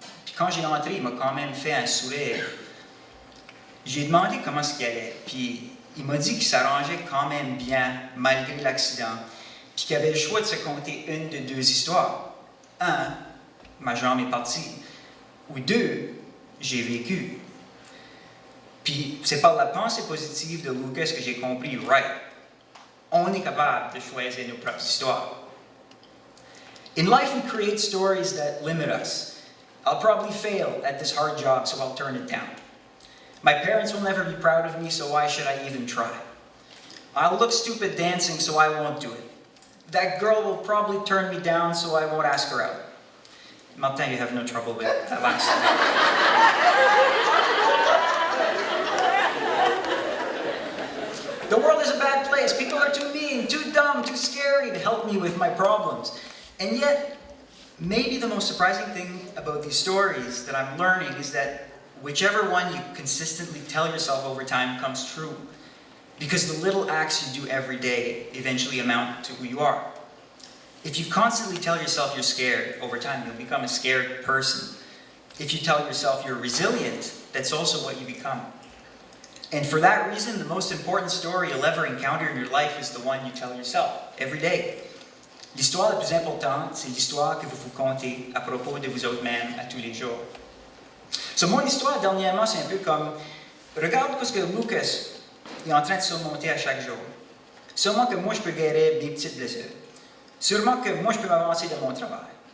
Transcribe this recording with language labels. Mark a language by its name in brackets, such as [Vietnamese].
[French] Puis quand j'ai entré, il m'a quand même fait un sourire. J'ai demandé comment ce qu'il allait, puis il m'a dit qu'il s'arrangeait quand même bien, malgré l'accident, puis qu'il avait le choix de se conter une de 2 histoires. 1, ma jambe est partie, ou 2, j'ai vécu. Puis c'est par la pensée positive de Lucas que j'ai compris, right, on est capable de choisir nos propres histoires. [English] In life, we create stories that limit us. I'll probably fail at this hard job, so I'll turn it down. My parents will never be proud of me, so why should I even try? I'll look stupid dancing, so I won't do it. That girl will probably turn me down, so I won't ask her out. Martin, you have no trouble with that last one. The world is a bad place. People are too mean, too dumb, too scary to help me with my problems. And yet, maybe the most surprising thing about these stories that I'm learning is that whichever one you consistently tell yourself over time comes true. Because the little acts you do every day eventually amount to who you are. If you constantly tell yourself you're scared, over time you'll become a scared person. If you tell yourself you're resilient, that's also what you become. And for that reason, the most important story you'll ever encounter in your life is the one you tell yourself every day. [French] L'histoire la plus importante, c'est l'histoire que vous vous contez à propos de vous autres-mêmes à tous les jours. So, mon histoire, dernièrement, c'est un peu comme, regarde ce que Lucas est en train de surmonter à chaque jour. Sûrement que moi, je peux guérir des petites blessures. Sûrement que moi, je peux m'avancer dans mon travail.